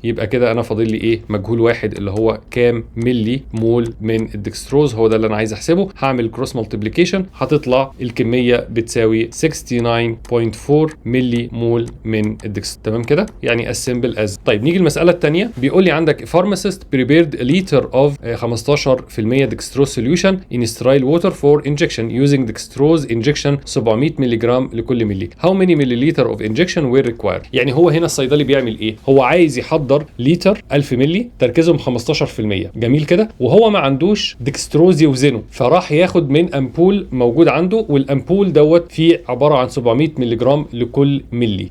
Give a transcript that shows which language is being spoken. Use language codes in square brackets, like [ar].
[ar] يبقى كده انا فاضل لي ايه؟ مجهول واحد اللي هو كام ملي مول من الديكستروز. هو ده اللي انا عايز احسبه. هعمل كروس مالتيبليكيشن هتطلع الكميه بتساوي 69.4 ملي مول من الديكستروز. تمام كده؟ يعني [en] as simple as. [ar] طيب نيجي المساله الثانيه. بيقول لي عندك [en] pharmacist prepared a liter of 15% dextrose solution in sterile water for injection using dextrose injection 700 [ar] ملي جرام لكل ملي. [en] How many milliliter of injection were required؟ [ar] يعني هو هنا الصيدلي بيعمل ايه؟ هو عايز يحضر لتر 1000 ملي تركيزهم 15%. جميل كده؟ وهو ما عندوش ديكستروز يوزنه، فراح ياخد من امبول موجود عنده، والامبول دوت فيه عباره عن 700 ملي جرام لكل ملي.